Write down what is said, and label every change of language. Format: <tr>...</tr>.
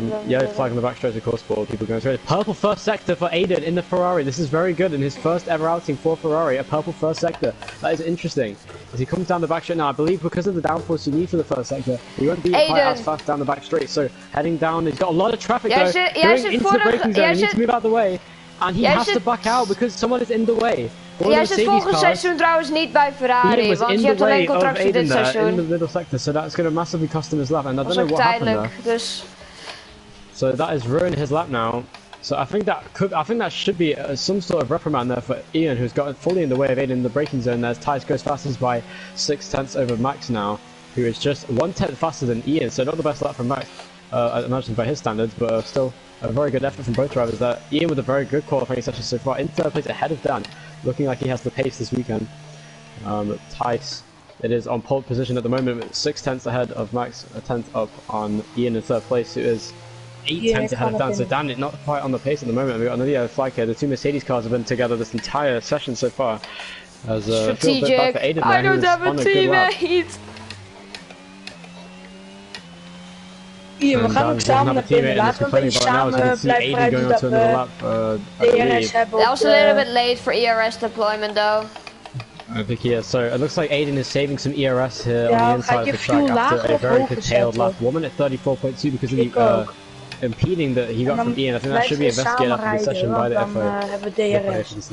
<en>Yellow flag on the back stretch, of course, for people going through. Purple first sector for Aiden in the Ferrari. This is very good in his first ever outing for Ferrari, a purple first sector. That is interesting. As he comes down the back straight now, I believe because of the downforce you need for the first sector, he won't be quite as fast down the back straight. So heading down, he's got a lot of traffic though. Going into the braking zone, he needs to move out of the way. And he has to back out because someone is in the way.</en> <nl>Jij zit volgend seizoen trouwens niet bij Ferrari, want je hebt alleen contract voor dit seizoen.</nl> <en>In the middle sector, so that's going to massively cost him his lap, and I don't know what happened there. So that has ruined his lap now. So I think that should be some sort of reprimand there for Ian, who's got fully in the way of Aiden in the braking zone. There's Tyce goes fastest by 6/10 over Max now, who is just 1/10 faster than Ian. So not the best lap from Max, I imagine by his standards, but still a very good effort from both drivers there. Ian with a very good qualifying session so far, in third place ahead of Daan, looking like he has the pace this weekend. Tyce, it is on pole position at the moment, 6/10 ahead of Max, a 10th up on Ian in third place, who is 8/10 ahead of Daan. So Daan not quite on the pace at the moment. We've got another yellow flag here. The two Mercedes cars have been together this entire session so far. As strategic. I don't have a teammate.</en> <nl>Hier, we gaan ook samen naar binnen. Laten we samen blijven rijden dat we ERS hebben.</nl> <en>That was a little bit late for ERS deployment though. I think so. It looks like Aiden is saving some ERS here on the inside of the track after a very curtailed lap. 1 minute 34.2 because of the impeding that he got from Ian. I think that should be investigated after the session by the FIA.</en>